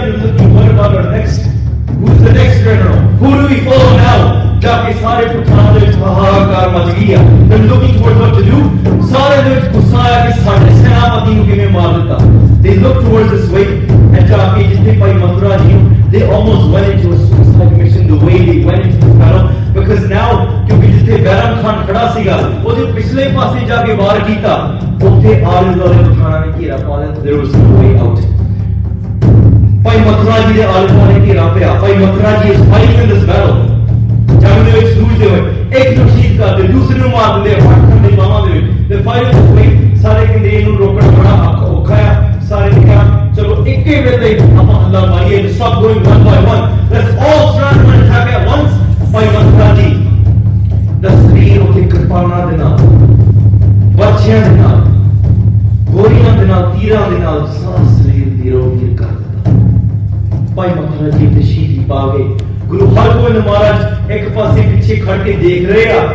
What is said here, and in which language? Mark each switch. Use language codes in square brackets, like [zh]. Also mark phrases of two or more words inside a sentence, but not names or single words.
[pa] ਸਾਰੇ ਪਠਾਨ ਹਾਹਾਕਾਰ ਮਚ ਗਈ ਆ। [en] They're looking towards what to do. [pa] ਸਾਰੇ ਦੇ ਵਿੱਚ ਗੁੱਸਾ ਆਇਆ ਕਿ ਸਾਡੇ ਸੈਨਾਪਤੀ ਨੂੰ ਕਿਵੇਂ ਮਾਰ ਦਿੱਤਾ। [en] They looked towards this way and [pa] ਜਾ ਕੇ ਜਿੱਥੇ ਭਾਈ ਮਥੁਰਾ ਜੀ ਨੂੰ [en] they almost went into a suicide mission the way they went into the battle because now [pa] ਕਿਉਂਕਿ ਜਿੱਥੇ ਬੈਰਮ ਖਾਨ ਖੜਾ ਸੀਗਾ ਉਹਦੇ ਪਿਛਲੇ ਪਾਸੇ ਜਾ ਕੇ ਵਾਰ ਕੀਤਾ ਉੱਥੇ ਆਲੇ ਦੁਆਲੇ ਪਠਾਨਾਂ ਨੇ ਘੇਰਾ ਪਾ ਲਿਆ। [en] There was no way out. [pa] ਭਾਈ ਮਥੁਰਾ ਜੀ ਦੇ ਆਲੇ ਦੁਆਲੇ ਘੇਰਾ ਪਿਆ। [en] ਭਾਈ ਮਥੁਰਾ ਜੀ is fighting in this battle. [pa] ਜੰਗ ਦੇ ਵਿੱਚ ਜੂਝਦੇ ਹੋਏ ਇੱਕ ਨੂੰ ਸ਼ਹੀਦ ਕਰਦੇ ਦੂਸਰੇ ਨੂੰ ਮਾਰ ਦਿੰਦੇ ਫਟਣ ਦੀ ਬਾਹਾਂ ਦੇ ਵਿੱਚ ਤੇ ਫਾਈਟ ਇਸ way ਸਾਰੇ ਕਹਿੰਦੇ ਇਹਨੂੰ ਰੋਕਣਾ ਬੜਾ ਔਖਾ ਆ। ਸਾਰੇ ਨੇ ਕਿਹਾ ਚਲੋ ਇੱਕੇ ਵੇਲੇ ਆਪਾਂ ਹੱਲਾ ਮਾਰੀਏ ਸਭ [en] going one by one let's all stand and attack at once. [pa] ਭਾਈ ਮਥੁਰਾ ਜੀ ਦਾ ਸਰੀਰ ਉਹਦੇ ਕਿਰਪਾਨਾਂ ਦੇ ਨਾਲ ਬੱਚਿਆਂ ਦੇ ਨਾਲ ਗੋਲੀਆਂ ਦੇ ਨਾਲ ਤੀਰਾਂ ਦੇ ਨਾਲ ਸਾਰਾ ਸਰੀਰ ਨੀਰੋ-ਨੀਰ ਕਰ ਦਿੱਤਾ। ਭਾਈ ਮਥੁਰਾ ਜੀ ਤੇ ਸ਼ਹੀਦੀ ਪਾ ਗਏ। ਗੁਰੂ ਹਰਗੋਬਿੰਦ ਮਹਾਰਾਜ ਇੱਕ ਪਾਸੇ ਪਿੱਛੇ ਖੜ ਕੇ ਦੇਖ ਰਹੇ ਆ।